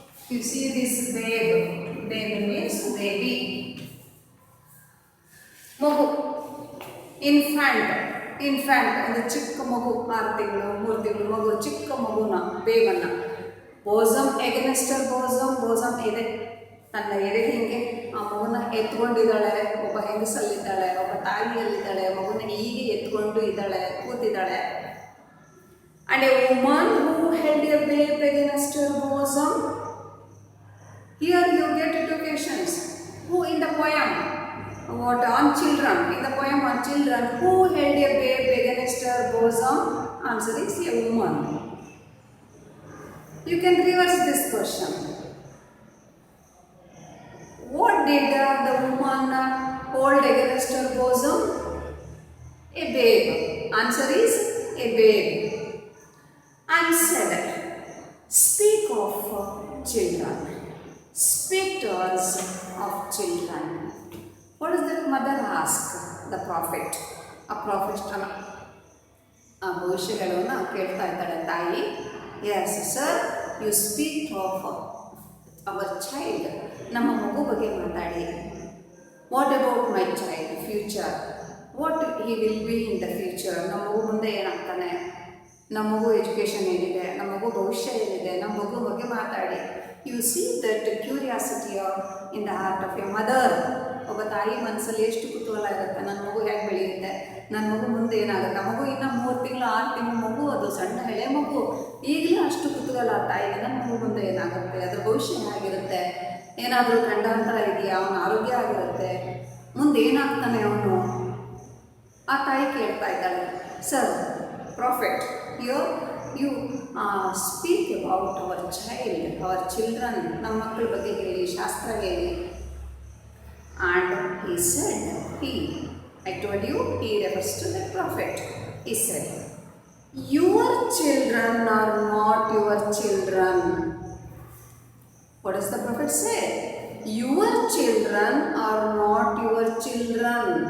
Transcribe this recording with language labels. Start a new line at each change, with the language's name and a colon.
English: You see this babe means baby.
Kannada: ಮಗು, infant ಅಂದರೆ ಚಿಕ್ಕ ಮಗು, 6 ತಿಂಗಳು 3 ತಿಂಗಳು ಮಗು, ಚಿಕ್ಕ ಮಗುನ ಬೇಬನ್ನ. ಬೋಸಮ್
English: against her bosom
Kannada: ಎದೆ, ತನ್ನ ಎದೆಗೆ ಹಿಂಗೆ ಆ ಮಗುನ ಎತ್ಕೊಂಡಿದ್ದಾಳೆ. ಒಬ್ಬ ಹೆಂಗಸಲ್ಲಿದ್ದಾಳೆ, ಒಬ್ಬ ತಾಯಿಯಲ್ಲಿದ್ದಾಳೆ, ಮಗುನ ಹೀಗೆ ಎತ್ಕೊಂಡು ಇದ್ದಾಳೆ, ಕೂತಿದ್ದಾಳೆ.
English: And a woman who held a babe against her bosom. Here you get two questions. Who in the poem? What on children? In the poem on children, who held a babe against her bosom? Answer is a woman. You can reverse this question. What did the woman hold against her bosom? A babe. Answer is a babe. And said, speak of children. Speak to us of children. What does that mother ask the prophet?
Kannada: A prophet ಆ ಭವಿಷ್ಯಗಳನ್ನು ಕೇಳ್ತಾ ಇದ್ದಾಳೆ ತಾಯಿ.
English: Yes sir, you speak of our child.
Kannada: ನಮ್ಮ ಮಗು ಬಗ್ಗೆ ಮಾತಾಡಿ.
English: What about my child future? What he will be in the future?
Kannada: ನಮ್ಮ ಮಗು ಮುಂದೆ ಏನಾಗ್ತಾನೆ, ನಮ್ಮ ಮಗು ಎಜುಕೇಷನ್ ಏನಿದೆ, ನಮ್ಮ ಮಗು ಭವಿಷ್ಯ ಏನಿದೆ, ನಮ್ಮ ಮಗು ಬಗ್ಗೆ ಮಾತಾಡಿ.
English: You see that curiosity in the heart of a mother.
Kannada: ಒಬ್ಬ ತಾಯಿ ಮನಸ್ಸಲ್ಲಿ ಎಷ್ಟು ಕುತೂಹಲ ಇರುತ್ತೆ, ನನ್ನ ಮಗು ಹೇಗೆ ಬೆಳೆಯುತ್ತೆ, ನನ್ನ ಮಗು ಮುಂದೆ ಏನಾಗುತ್ತೆ. ಮಗು ಇನ್ನೂ 3 ತಿಂಗಳು 6 ತಿಂಗಳು ಮಗು, ಅದು ಸಣ್ಣ ಎಳೆ ಮಗು. ಈಗಲೂ ಅಷ್ಟು ಕುತೂಹಲ ತಾಯಿಗೆ, ನನ್ನ ಮಗು ಮುಂದೆ ಏನಾಗುತ್ತೆ, ಅದರ ಭವಿಷ್ಯ ಏನಾಗಿರುತ್ತೆ, ಏನಾದರೂ ಗಂಡಾಂತರ ಇದೆಯಾ, ಅವನ ಆರೋಗ್ಯ ಆಗಿರುತ್ತೆ, ಮುಂದೆ ಏನಾಗ್ತಾನೆ ಅವನು. ಆ ತಾಯಿ ಕೇಳ್ತಾ ಇದ್ದಾಳೆ.
English: Sir prophet, you speak about our child, our children.
Kannada: ನಮ್ಮ ಮಕ್ಕಳ ಬಗ್ಗೆ ಹೇಳಿ, ಶಾಸ್ತ್ರ ಹೇಳಿ.
English: And he said, I told you, he refers to the prophet. He said, your children are not your children. What does the prophet say? Your children are not your children.